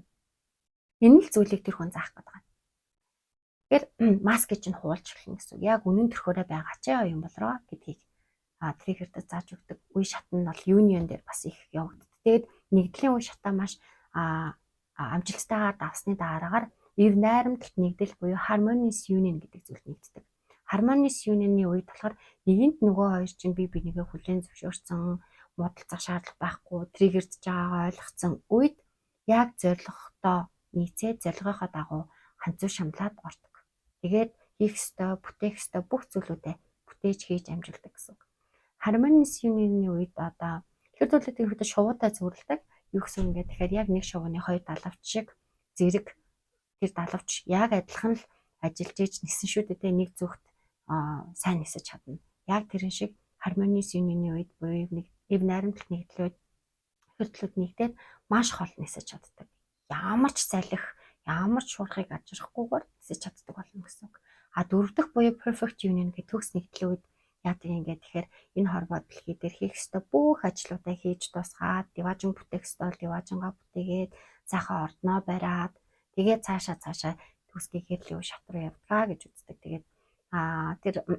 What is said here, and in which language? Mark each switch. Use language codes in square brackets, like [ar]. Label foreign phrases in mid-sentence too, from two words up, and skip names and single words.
[mn] Энэ л зүйлийг тэр хүн заах гэдэг. Тэгэхээр маскыг чинь хуулж эхэлнэ гэсэн. Яг үнэн төрхөөрөө байгаа ч юм болроо гэдгийг триггертэй зааж өгдөг. Үе шат нь бол union дээр бас их явагддаг. Тэгээд нэгдлийн үе шатаа маш амжилттайгаар давсны дараагаар эв найрамдалт нэгдэл буюу [en] harmonious union [mn] гэдэг зүйл нэгддэг. [en] Harmonious union- [mn] ы үед болохоор нэгэнт нөгөө хоёр чинь бие бинийгээ хүлээн зөвшөөрсөн, муудалцах шаардлага байхгүй, триггердж байгаагаа ойлгоцсон үед яг зорилготой нийцээд зорилгынхоо дагуу ханцуу шамлаад ордог. Тэгээд хийх ёстой, бүтээх ёстой бүх зүйлүүдээ бүтээж хийж амжилтдаг гэсэн үг. [en] Harmonious union- [mn] ы үед одоо ихэрдүүлэлтийн хувьд шувуутай зөвөрлөдөг. Юу гэсэн юм бэ? Тэгэхээр яг нэг шувууны хоёр далавч шиг зэрэг тэр далавч яг адилхан л ажиллаж иж нисэн шүү дээ. Нэг зүгт сайн нисэж чадна. Яг тэрэн шиг [en] harmonious union- [mn] ы үед буюу нэг эв найрамдалт нэгдлүүд ихэрдлүүд нэгдээд маш хол нисэж чаддаг. Ямар ч салхи, ямар ч шуурхыг ажрахгүйгээр нисэж чаддаг болно гэсэн үг. Дөрөв дэх буюу [en] perfect union [mn] гэх төгс нэгдлийн үед яадаг юм гээд тэгэхээр энэ хорвоо дэлхий дээр хийх ёстой бүх ажлуудаа хийж дуусгаад диваажин бүтээх ёстой диваажингаа бүтээгээд цаахаа ордноо бариад тэгээд цаашаа төгсгийгээр л шат руу явдгаа гэж үздэг.